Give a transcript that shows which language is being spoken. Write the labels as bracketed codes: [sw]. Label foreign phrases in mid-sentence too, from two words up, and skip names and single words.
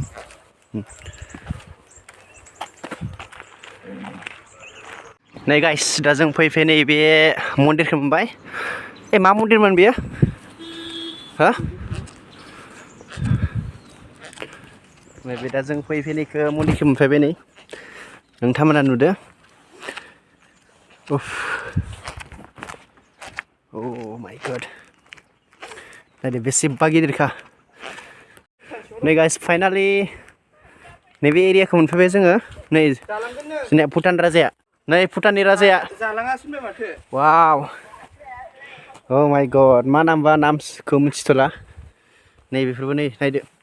[brx] नै गाइस दा जों फैफै नैबे मन्दिरखौ मोनबाय मा मन्दिरमोन बेयो हो नैबे दा जों फैफैनायखौ मन्दिरखौ मोनफैबाय नै नोंथांमोना नुदो [en] Oh my god [brx] नायदो बेसेबा गिदिरखा नै गाइस फाइनालि नैबे एरियाखौ मोनफैबाय जोङो नै जोंनिया भुटान राजाया नै भुटाननि राजाया वाव [en] Oh my god [brx] मा नामबा नामखौ मिथिथ'ला नै बेफोरबो नै नायदो